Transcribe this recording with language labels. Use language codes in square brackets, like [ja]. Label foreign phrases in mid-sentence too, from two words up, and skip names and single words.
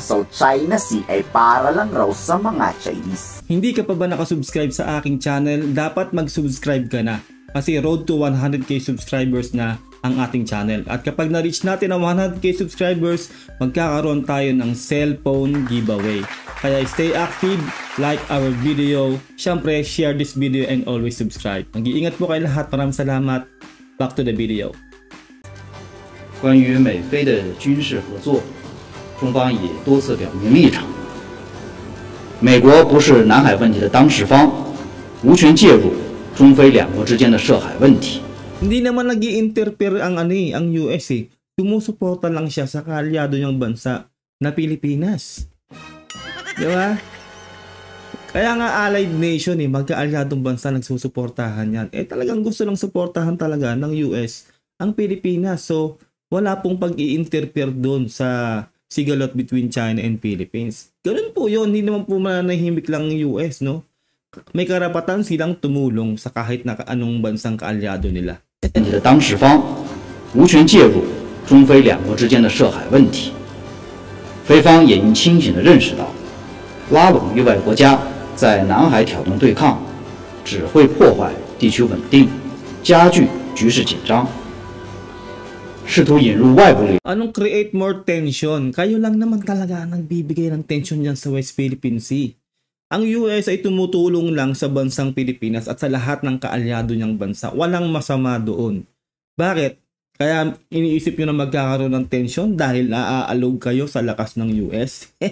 [tl] Ang South China Sea ay para lang raw sa mga Chinese. Hindi ka pa ba nakasubscribe sa aking channel? Dapat mag-subscribe ka na. Kasi [en] road to 100k subscribers [tl] na ang ating channel. At kapag na-reach natin ang 100k subscribers, magkakaroon tayo ng cellphone giveaway. [en] Kaya stay active, like our video, syempre share this video and always subscribe. [tl] Mag-iingat po kayo lahat. Maraming salamat. [en] Back to the video. [zh] 关于美菲的军事合作，中方已多次表明立场。美国不是南海问题的当事方，无权介入中菲两国之间的涉海问题。 [tl] Hindi naman nag-i-interfere ang ang US eh. Sumusuporta lang siya sa kaalyado niyang bansa na Pilipinas. Di ba? Kaya nga [en] allied nation [tl] eh, magkaalyadong bansa nagsusuportahan yan. Eh talagang gusto lang suportahan talaga ng US ang Pilipinas. So wala pong pag-i-interfere doon sa sigalot [en] between China and Philippines. [tl] Ganun po yun, hindi naman po manahimik lang ng US, no? May karapatan silang tumulong sa kahit na anong bansang kaalyado nila. [zh] 你的当事方无权介入中菲两国之间的涉海问题，菲方也应清醒地认识到，拉拢域外国家在南海挑动对抗，只会破坏地区稳定，加剧局势紧张。试图引入外部力。 [tl] Anong [en] create more tension? [tl] Kayo lang naman talaga ang nagbibigay ng tension dyan sa West Philippine Sea. Ang US ay tumutulong lang sa bansang Pilipinas at sa lahat ng kaalyado niyang bansa. Walang masama doon. Bakit? Kaya iniisip nyo na magkakaroon ng tension dahil naaalog kayo sa lakas ng US?